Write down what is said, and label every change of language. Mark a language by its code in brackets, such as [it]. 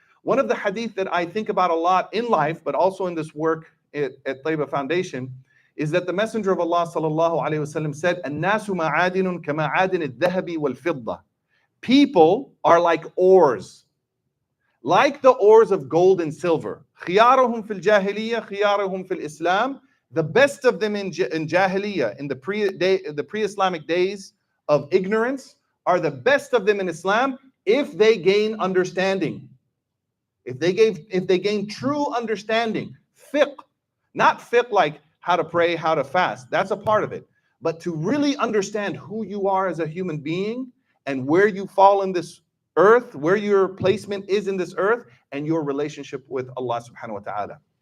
[en] One of the hadith that I think about a lot in life, but also in this work at Taiba Foundation, is that the Messenger of Allah sallallahu alaihi wasallam said, [ar] "An-nasu ma'adinun kama'adin al-dhahabi wal-fidda." [en] People are like ores, like the ores of gold and silver. [ar] خيارهم في الجاهلية خيارهم في الإسلام. [en] The best of them in Jahiliyyah, in the pre-Islamic days of ignorance, are the best of them in Islam if they gain understanding. If they gain true understanding, fiqh, not fiqh like how to pray, how to fast, that's a part of it, but to really understand who you are as a human being and where you fall in this earth, where your placement is in this earth, and your relationship with Allah subhanahu wa ta'ala.